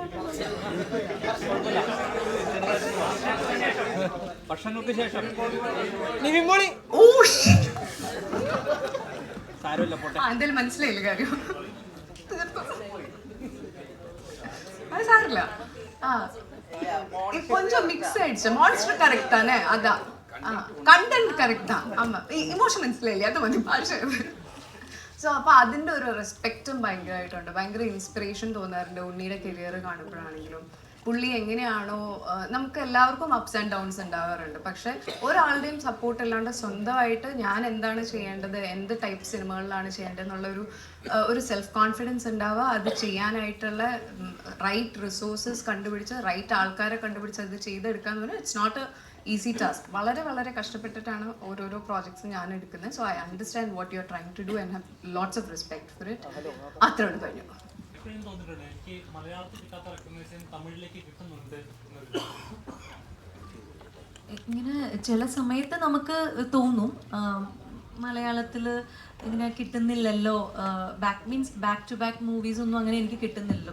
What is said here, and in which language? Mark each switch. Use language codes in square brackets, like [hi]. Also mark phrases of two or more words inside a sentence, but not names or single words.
[ml] വർഷങ്ങൾക്ക് ശേഷം എന്തായാലും മനസ്സിലായില്ല കാര്യം. അത് സാരില്ല. [ta] கொஞ்சம் மிக்ஸ் ஆயிடுச்சு. மான்ஸ்டர் கரெக்ட் தானே? அதான் [en] content correct [ta] தான். ஆமா, [ml] ഇമോഷൻ മനസ്സിലായില്ലേ? അത് മതി ഭാഷ. സോ അപ്പോൾ അതിൻ്റെ ഒരു റെസ്പെക്റ്റും ഭയങ്കരമായിട്ടുണ്ട്. ഭയങ്കര ഇൻസ്പിറേഷൻ തോന്നാറുണ്ട് ഉണ്ണിയുടെ കരിയർ കാണുമ്പോഴാണെങ്കിലും. പുള്ളി എങ്ങനെയാണോ, നമുക്ക് എല്ലാവർക്കും [en] ups and downs [ml] ഉണ്ടാവാറുണ്ട്. പക്ഷേ ഒരാളുടെയും സപ്പോർട്ട് ഇല്ലാണ്ട് സ്വന്തമായിട്ട് ഞാൻ എന്താണ് ചെയ്യേണ്ടത്, എന്ത് ടൈപ്പ് സിനിമകളിലാണ് ചെയ്യേണ്ടത് എന്നുള്ളൊരു [en] self confidence [ml] ഉണ്ടാവുക. അത് ചെയ്യാനായിട്ടുള്ള [en] right resources [ml] കണ്ടുപിടിച്ച് റൈറ്റ് ആൾക്കാരെ കണ്ടുപിടിച്ച് അത് ചെയ്തെടുക്കാന്ന് പറഞ്ഞാൽ [en] it's not a easy task. [ml] വളരെ വളരെ കഷ്ടപ്പെട്ടിട്ടാണ് ഓരോരോ പ്രോജക്ട്സ് ഞാൻ എടുക്കുന്നത്. [en] So I understand what you are trying to do and have lots of respect for it. [ml] അത്രയോട് കഴിഞ്ഞു. ഇങ്ങനെ ചില സമയത്ത് നമുക്ക് തോന്നും മലയാളത്തിൽ ഇങ്ങനെ കിട്ടുന്നില്ലല്ലോ, [en] back to back movies [ml] ഒന്നും അങ്ങനെ എനിക്ക് കിട്ടുന്നില്ലല്ലോ.